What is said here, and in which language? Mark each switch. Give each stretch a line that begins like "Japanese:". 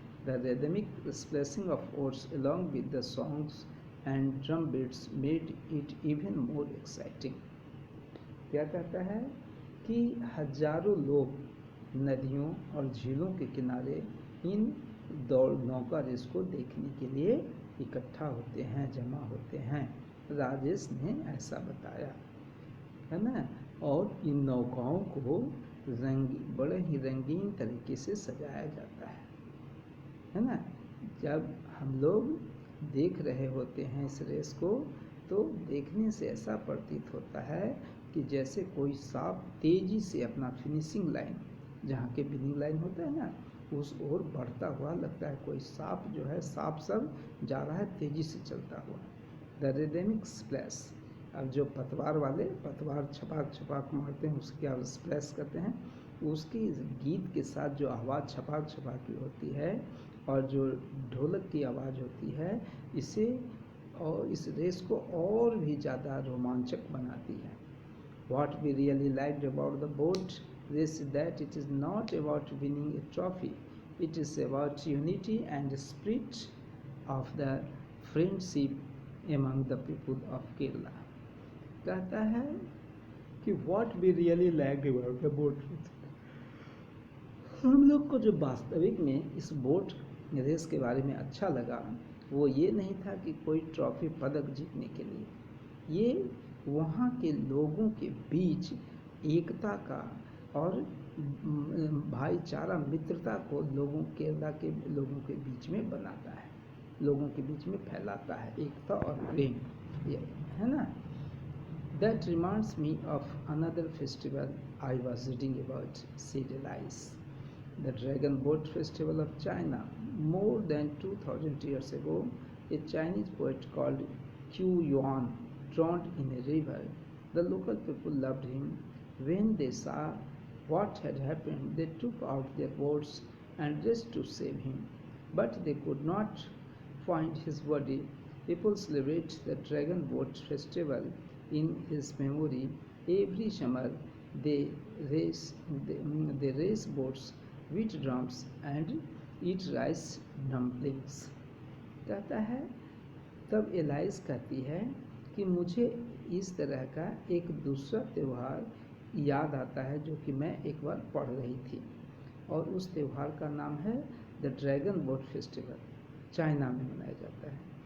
English: The rhythmic splashing of oars along with the songs and drum beats made it even more exciting.
Hindi: क्या कहता है कि हजारों लोग नदियों और झीलों के किनारे इन दौड़ नौका रेस को देखने के लिए इकट्ठा होते हैं, जमा होते हैं। राजेश ने ऐसा बताया, है ना। और इन नौकाओं को बड़े ही रंगीन तरीके से सजाया जाता है ना। जब हम लोग देख रहे होते हैं इस रेस को तो देखने से ऐसा प्रतीत होता है कि जैसे कोई सांप तेज़ी से अपना फिनिशिंग लाइन, जहाँ के बिनिंग लाइन होता है ना, उस ओर बढ़ता हुआ लगता है। कोई सांप जो है, सांप सब जा रहा है तेज़ी से चलता हुआ।
English: the rhythmic splash,
Hindi: अब जो पतवार वाले पतवार छपाक छपाक मारते हैं उसकी आप स्प्लैश करते हैं, उसकी गीत के साथ जो आवाज़ छपाक छपाक की होती है और जो ढोलक की आवाज़ होती है, इसे और इस रेस को और भी ज़्यादा रोमांचक बनाती है।
English: What we really liked about the boat race is that it is not about winning a trophy. It is about unity and spirit of the friendship among the people of Kerala.
Hindi: कहता है कि
English: what we really liked about the boat race,
Hindi: हम लोग को जो वास्तविक में इस बोट रेस के बारे में अच्छा लगा वो ये नहीं था कि कोई ट्रॉफी पदक जीतने के लिए, ये वहाँ के लोगों के बीच एकता का और भाईचारा मित्रता को केरला के लोगों के बीच में बनाता है, लोगों के बीच में फैलाता है, एकता और प्रेम, ये है ना।
English: That reminds me of another festival I was reading about, said Elias, the Dragon Boat Festival of China. More than 2000 years ago, a Chinese poet called Qu Yuan drowned in a river. The local people loved him. When they saw what had happened, they took out their boats and raced to save him. But they could not find his body. People celebrate the Dragon Boat Festival in his memory. Every summer they race boats, beat drums and eat rice dumplings.
Hindi: कहता है, तब alias कहती है कि मुझे इस तरह का एक दूसरा त्यौहार याद आता है जो कि मैं एक बार पढ़ रही थी, और उस त्यौहार का नाम है the dragon boat festival, China में मनाया जाता है।